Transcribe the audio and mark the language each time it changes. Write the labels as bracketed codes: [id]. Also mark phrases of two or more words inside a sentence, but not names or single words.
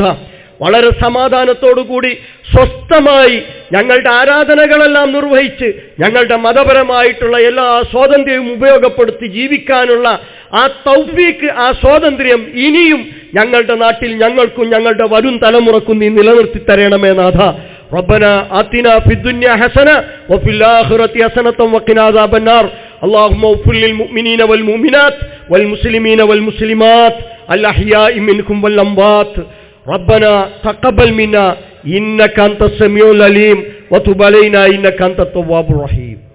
[ml] വളരെ സമാധാനത്തോടുകൂടി സ്വസ്ഥമായി ഞങ്ങളുടെ ആരാധനകളെല്ലാം നിർവഹിച്ച് ഞങ്ങളുടെ മതപരമായിട്ടുള്ള എല്ലാ സ്വാതന്ത്ര്യവും ഉപയോഗപ്പെടുത്തി ജീവിക്കാനുള്ള ആ തൗഫീക്ക്, ആ സ്വാതന്ത്ര്യം ഇനിയും ഞങ്ങളുടെ നാട്ടിൽ ഞങ്ങൾക്കും ഞങ്ങളുടെ വരും തലമുറക്കും നീ നിലനിർത്തി തരണമേ നാഥ. [ar] ربنا آتنا في الدنيا حسنة وفي الآخرة حسنة وقنا عذاب النار. اللهم اغفر للمؤمنين والمؤمنات والمسلمين والمسلمات الأحياء منكم والأموات. ربنا تقبل منا إنك أنت السميع العليم وتب علينا إنك أنت التواب الرحيم.